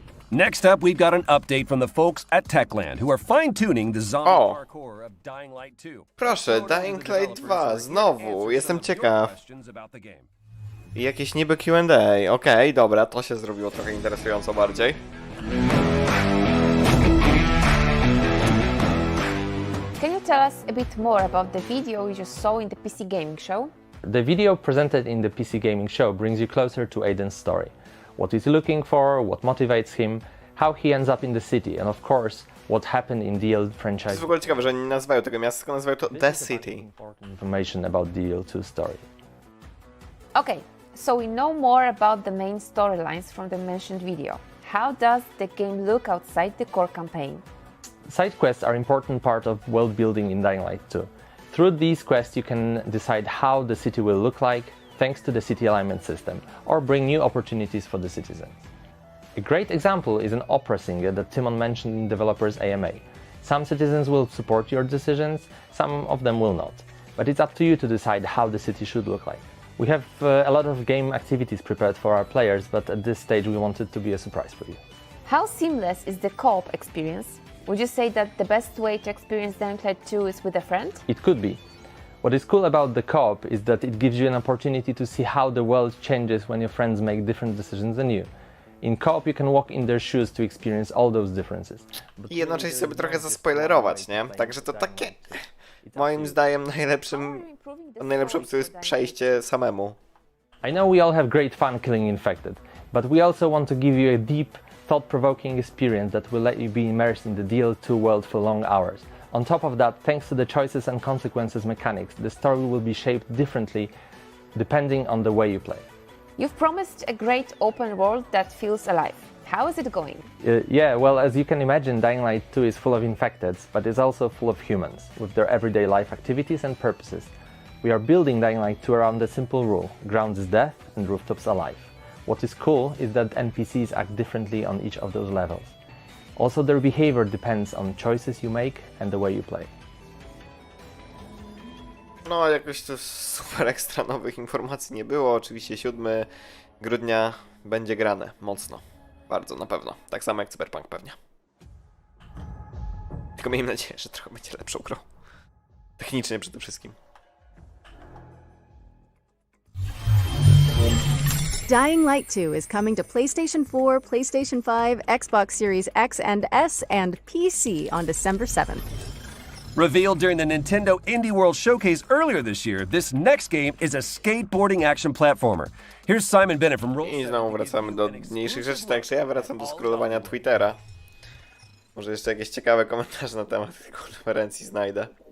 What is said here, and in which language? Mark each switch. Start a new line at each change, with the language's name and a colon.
English: Next up, we've got an update from the folks at Techland, who are fine-tuning the zombie parkour of Dying Light 2.
Polish: Proszę, Dying Light 2, znowu, jestem ciekaw. I jakieś niby Q&A, okej, dobra, to się zrobiło trochę interesująco bardziej.
English: Can you tell us a bit more about the video you just saw in the PC Gaming Show? The video presented in the PC Gaming Show brings you closer to Aiden's story. What he's looking for, what motivates him, how he ends up in the city, and of course, what happened in the old franchise.
Polish: To jest w ogóle ciekawe, że nie nazywają tego miasta, tylko nazywają to The City.
English: Information about the L2 story. Okay, so we know more about the main storylines from the mentioned video. How does the game look outside the core campaign? Side quests are an important part of world building in Dying Light 2. Through these quests you can decide how the city will look like, thanks to the city alignment system, or bring new opportunities for the citizens. A great example is an opera singer that Timon mentioned in developers AMA. Some citizens will support your decisions, some of them will not. But it's up to you to decide how the city should look like. We have a lot of game activities prepared for our players, but at this stage we want it to be a surprise for you. How seamless is the co-op experience? Would you say that the best way to experience Dying Light 2 is with a friend? It could be. What is cool about the co-op is that it gives you an opportunity to see how the world changes when your friends make different decisions than you. In co-op you can walk in their shoes to experience all those differences.
Polish: I jednocześnie sobie trochę zaspoilerować, nie? Także to takie... Moim zdaniem najlepszą opcją jest przejście samemu.
English: I know we all have great fun killing infected, but we also want to give you a deep, thought-provoking experience that will let you be immersed in the DL2 world for long hours. On top of that, thanks to the choices and consequences mechanics, the story will be shaped differently depending on the way you play. You've promised a great open world that feels alive. How is it going? Yeah, well, as you can imagine, Dying Light 2 is full of infecteds, but it's also full of humans, with their everyday life activities and purposes. We are building Dying Light 2 around a simple rule: ground is death and rooftops alive. What is cool is that NPCs act differently on each of those levels. Also, their behavior depends on choices you make and the way you play.
Polish: No, jakoś to super ekstra nowych informacji nie było. Oczywiście 7 grudnia będzie grane mocno. Bardzo, na pewno. Tak samo jak Cyberpunk pewnie. Tylko miejmy nadzieję, że trochę będzie lepszą grą. Technicznie przede wszystkim.
English: Dying Light 2 is coming to PlayStation 4, PlayStation 5, Xbox Series X and S, and PC on December 7th. Revealed during the Nintendo Indie World Showcase earlier this year, this next game is a skateboarding action platformer. Here's Simon Bennett from Roll.
Polish: I znowu wracamy do mniejszych rzeczy, tak że ja wracam do scrollowania Twittera. Może jeszcze jakieś ciekawe komentarze na temat tej konferencji znajdę.